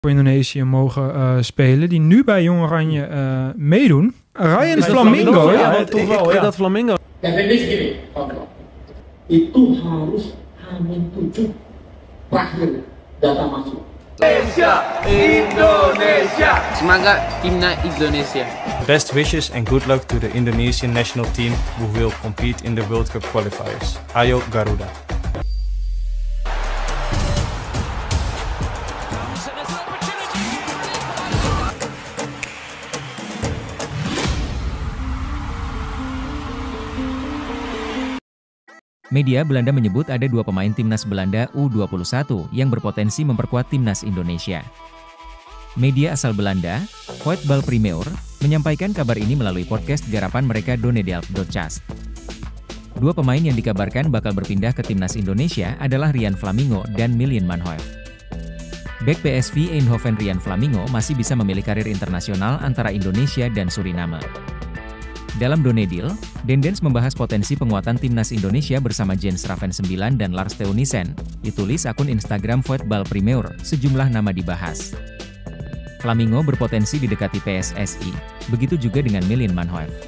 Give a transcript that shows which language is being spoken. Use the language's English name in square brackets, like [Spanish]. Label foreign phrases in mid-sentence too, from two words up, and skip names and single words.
[Dutch] voor Indonesië mogen spelen, die nu bij Jong Oranje meedoen. Ryan Flamingo, ja, toch wel, ja. Dat Flamingo. [Indonesian] Definisi gini, kontrol. Itu harus H-7 terakhir data masuk. Indonesia. Semoga timnas Indonesia. [English] Best wishes and good luck to the Indonesian national team who will compete in the World Cup qualifiers. [Indonesian] Ayo Garuda. Media Belanda menyebut ada dua pemain timnas Belanda U21 yang berpotensi memperkuat timnas Indonesia. Media asal Belanda, Voetbal Primeur, menyampaikan kabar ini melalui podcast garapan mereka Donedelp.cas. Dua pemain yang dikabarkan bakal berpindah ke timnas Indonesia adalah Ryan Flamingo dan Milan Manhoef. Bek PSV Eindhoven Ryan Flamingo masih bisa memilih karir internasional antara Indonesia dan Suriname. Dalam Donedil, Dendens membahas potensi penguatan timnas Indonesia bersama Jens Raven 9 dan Lars Teunissen, ditulis akun Instagram Voetbal Primeur, sejumlah nama dibahas. Flamingo berpotensi didekati PSSI, begitu juga dengan Milan Manhoef.